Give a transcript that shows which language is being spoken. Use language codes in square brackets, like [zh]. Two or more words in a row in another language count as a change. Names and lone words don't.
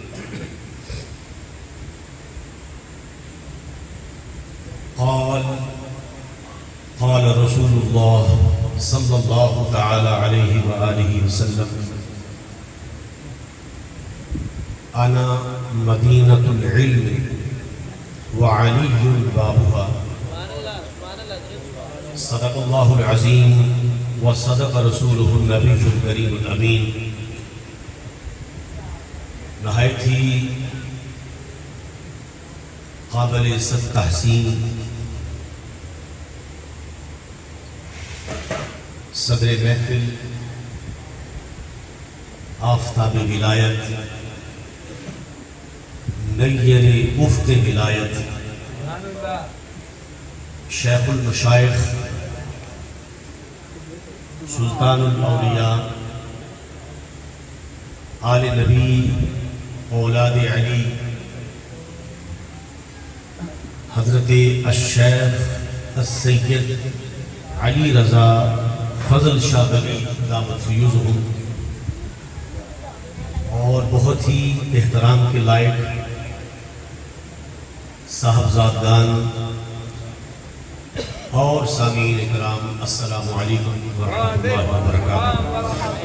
[ar] قال رسول الله صلى الله تعالى عليه وآله وسلم: أنا مدينة العلم وعلي بابها. صدق الله العظيم وصدق رسوله النبي الكريم الأمين. [ur] نہایت ہی قابل صد تحسین صدر محفل، آفتاب ولایت، نیر افق ولایت، شیخ المشائخ، سلطان الاولیاء، آل نبی، اولاد علی، حضرت الشیخ السید علی رضا فضل شاہ بلی [ar] دامت فیوزہم، [ur] اور بہت ہی احترام کے لائق صاحبزادگان اور سامعین اکرام، [ar] السلام علیکم ورحمۃ اللہ وبرکاتہ۔